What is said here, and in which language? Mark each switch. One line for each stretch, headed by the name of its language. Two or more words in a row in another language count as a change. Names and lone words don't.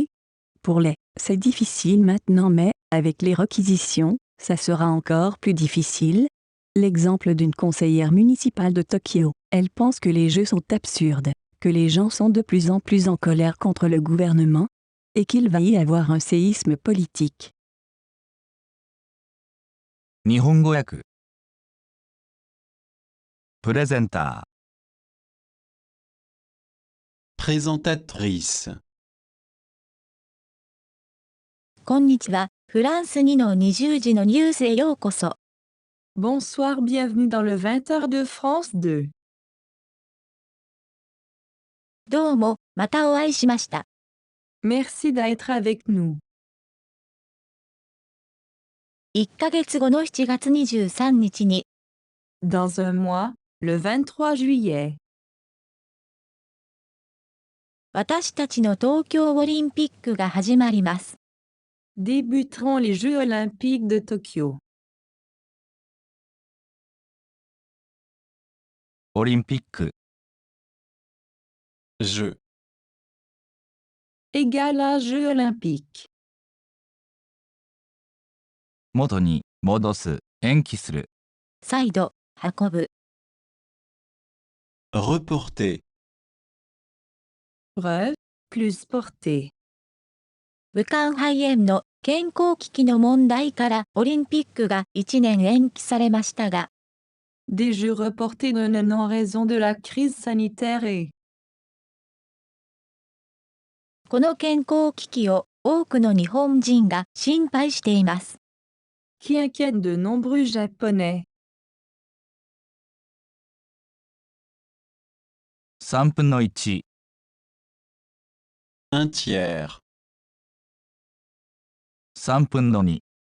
French: Pour les, c'est difficile maintenant, mais avec les réquisitions, ça sera encore plus difficile. L'exemple d'une conseillère municipale de Tokyo. Elle pense que les jeux sont absurdes, que les gens sont de plus en plus en colère contre le gouvernement, et qu'il va y avoir un séisme politique.
Japanese: 日本語訳プレゼンタ
French: Présentatrice.
Japanese: こんにちは、フランス2の20時のニュースへようこそ。
French: bonsoir, bienvenue dans le 20h de France 2.
Japanese: どうも、またお会いしました。
French: Merci d'être avec nous.
Japanese: 1 ヶ月後の7月23日に、
French: Dans un mois, le 23 juillet,
Japanese: 私たちの東京オリンピックが始まります。
French: débuteront les Jeux olympiques de Tokyo.
Japanese: オリンピック
French: Je. Égal à Jeux olympiques.
Japanese: 元に戻す延期する再度、運ぶ。
French: Reporter. Preuve, plus portée.
Japanese: 武漢肺炎の健康危機の問題からオリンピックが1年延期されましたが、
French: Des Jeux reportés d'un an en raison de la crise sanitaire et
Japanese: この健康危機を多くの日本人が心配しています。
French: qui inquiète de nombreux Japonais.
Japanese: 3 分の1
French: Un tiers.
Japanese: 3 分の2